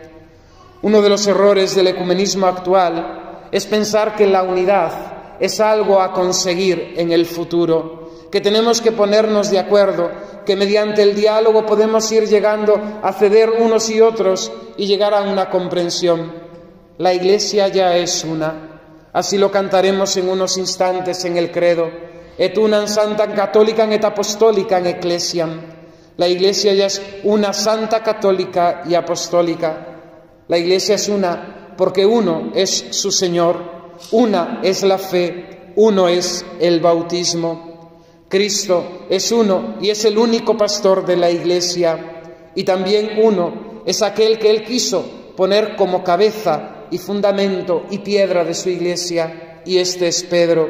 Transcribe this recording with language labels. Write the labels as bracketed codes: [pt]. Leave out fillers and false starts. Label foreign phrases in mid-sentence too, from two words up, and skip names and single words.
[es] Uno de los errores del ecumenismo actual es pensar que la unidad es algo a conseguir en el futuro, que tenemos que ponernos de acuerdo, que mediante el diálogo podemos ir llegando a ceder unos y otros y llegar a una comprensión. La Iglesia ya es una. Así lo cantaremos en unos instantes en el credo. [la] Et unam sanctam catholicam et apostolicam ecclesiam. [es] La Iglesia ya es una santa, católica y apostólica. La Iglesia es una porque uno es su Señor, una es la fe, uno es el bautismo. Cristo es uno y es el único pastor de la Iglesia, y también uno es aquel que Él quiso poner como cabeza y fundamento y piedra de su Iglesia, y este es Pedro.